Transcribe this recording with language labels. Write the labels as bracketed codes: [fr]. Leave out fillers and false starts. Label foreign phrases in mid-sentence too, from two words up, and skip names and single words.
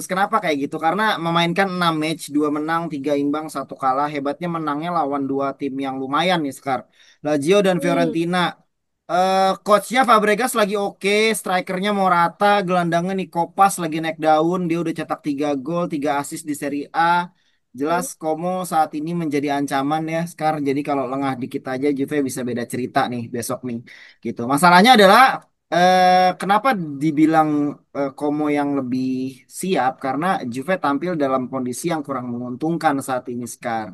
[id] Kenapa kayak gitu? Karena memainkan 6 match, 2 menang, 3 imbang, 1 kalah. Hebatnya menangnya lawan dua tim yang lumayan nih Sekar. Lazio dan Hmm. Fiorentina. Coachnya Fabregas lagi oke, strikernya Morata, gelandangnya Nico Paz lagi naik daun, dia udah cetak 3 gol, 3 assist di Serie A. Jelas Hmm. Como saat ini menjadi ancaman ya sekarang. Jadi kalau lengah dikit aja Juve bisa beda cerita nih besok nih. Gitu. Masalahnya adalah kenapa dibilang Como yang lebih siap? Karena Juve tampil dalam kondisi yang kurang menguntungkan saat ini sekarang.